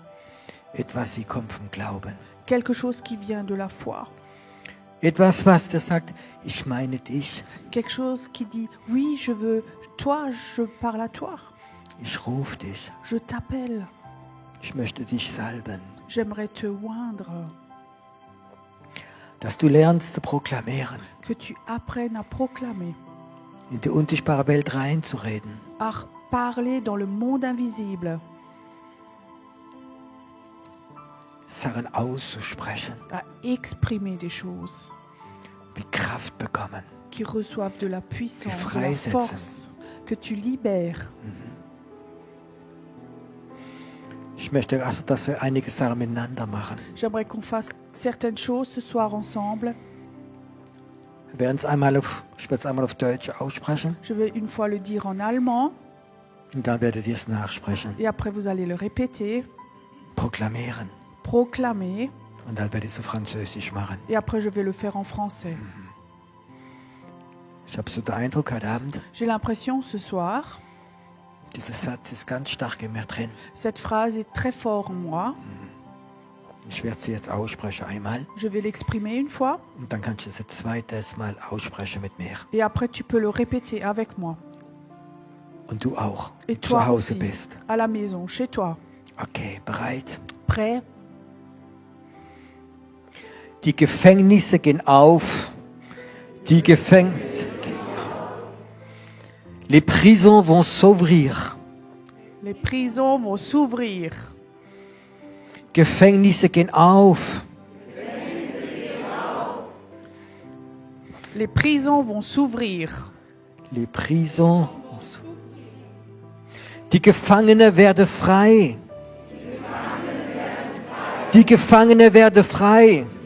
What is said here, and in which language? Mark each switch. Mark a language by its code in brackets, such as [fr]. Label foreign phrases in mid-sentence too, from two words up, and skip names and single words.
[de] Etwas, wie kommt vom Glauben. [fr] Quelque chose qui vient de la foi. [de] Etwas, was dir sagt, ich meine dich. [fr] Quelque chose qui dit oui, je veux toi, je parle à toi. [de] Ich rufe dich. [fr] Je t'appelle. [de] Ich möchte dich salben. [fr] J'aimerais te oindre. [de] Dass du lernst zu proklamieren. [fr] Que tu apprennes à proclamer. [de] In die unsichtbare Welt reinzureden. [fr] À parler dans le monde invisible. [de] Sachen auszusprechen. [fr] À exprimer des choses. [de] Die Kraft bekommen. [fr] Qui reçoivent de la puissance, de la [de] freisetzen. [fr] force. Que tu libères. [de] Ich möchte also, dass wir einige Sachen miteinander machen. [fr] J'aimerais qu'on fasse certaines choses ce soir ensemble. [de] Ich werde es einmal auf Deutsch aussprechen [fr] Je vais une fois le dire en allemand [de] und dann werdet ihr es nachsprechen. [fr] et après vous allez le répéter, [de] Proklamieren. [fr] proclamer [de] Und dann werde ich es auf Französisch machen. [fr] et après je vais le faire en français. [de] Ich habe so den Eindruck heute Abend, [fr] J'ai l'impression ce soir, [de] dieser Satz ist ganz stark in mir drin. [fr] cette phrase est très forte en moi. [de] Ich werde sie jetzt aussprechen einmal [fr] Je vais l'exprimer une fois [de] und dann kannst du es ein zweites Mal aussprechen mit mir. [fr] et après tu peux le répéter avec moi. [de] Und du auch, [fr] Et [de] wenn du [fr] toi [de] zu Hause [fr] aussi, [de] bist. [fr] à la maison, chez toi. [de] Okay, bereit? [fr] Prêt? [de] Die Gefängnisse gehen auf. Die Gefängnisse. [fr] Les prisons vont s'ouvrir. Les prisons vont s'ouvrir. [de] Gefängnisse gehen auf. [fr] Les prisons vont s'ouvrir. Les prisons vont s'ouvrir. [de] Die Gefangenen werden frei. Die Gefangenen werden frei.